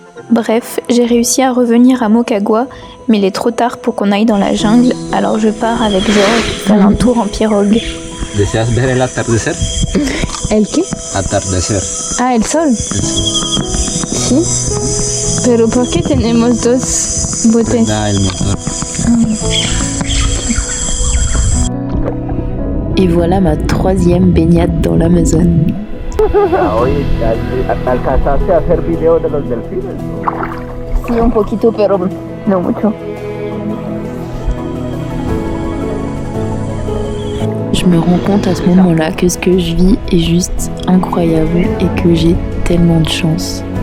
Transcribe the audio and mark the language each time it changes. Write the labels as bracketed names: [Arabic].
[French] Bref, j'ai réussi à revenir à Moquegua, mais il est trop tard pour qu'on aille dans la jungle, alors je pars avec Georges faire un tour en pirogue. [Spanish] ¿Deseas ver el atardecer? ¿El qué? Atardecer. Ah, el sol. Sí. Pero ¿por qué tenemos 2 botes? Da el motor. [French] Et voilà ma 3e baignade dans l'Amazone. [Spanish] Oye, ¿alcanzaste a hacer video de los delfines? Sí, un poquito, pero no mucho. [French] Je me rends compte à ce moment-là que ce que je vis est juste incroyable et que j'ai tellement de chance.